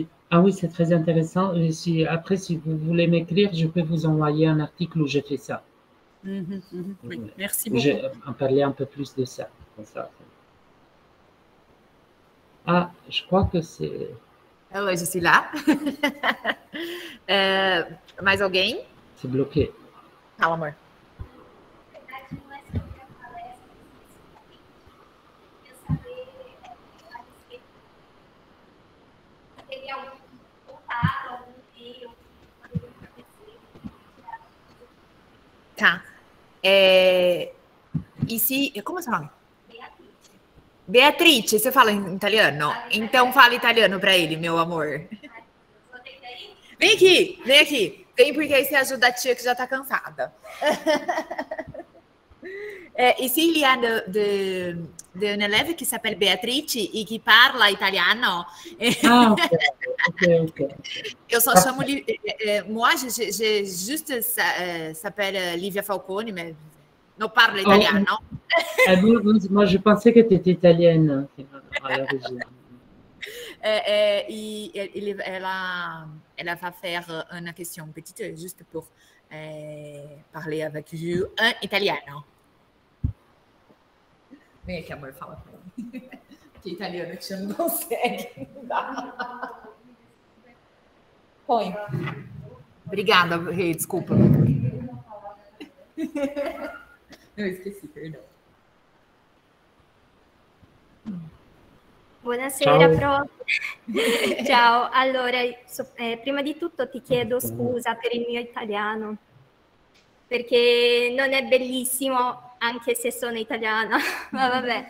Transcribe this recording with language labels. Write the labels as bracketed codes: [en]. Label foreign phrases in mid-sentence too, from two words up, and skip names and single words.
[fr] Ah oui, c'est très intéressant. Et après, si vous voulez m'écrire, je peux vous envoyer un article où j'ai fait ça. Oui, merci beaucoup. Je vais en parler un peu plus de ça. Comme ça. Ah, je crois que c'est... Oi, je suis là. [pt] Mais alguém? [fr] C'est bloqué. [pt] Fala, amor. Tá. E se... Como você fala? Beatrice, você fala em italiano? Então fala italiano para ele, meu amor. Vem aqui, vem aqui. Vem porque aí você ajuda a tia que já tá cansada. [fr] Ici, il y a une élève qui s'appelle Beatrice et qui parle italiano. Ah, ok. [pt] Eu só chamo... [fr] moi, je juste s'appelle Livia Falcone, mais non parle italiano. Moi, je pensais que tu étais italienne à l'origine. Elle va faire une question petite, juste pour parler avec vous en italiano. [pt] Vem aqui, amor, fala pra mim. Que italiano que você não consegue. Põe. Obrigada, Rei, desculpa. Eu esqueci, perdão. [it] Buonasera, Prof. Ciao, allora, prima di tutto ti chiedo scusa per il mio italiano, perché non è bellissimo anche se sono italiana, ma vabbè.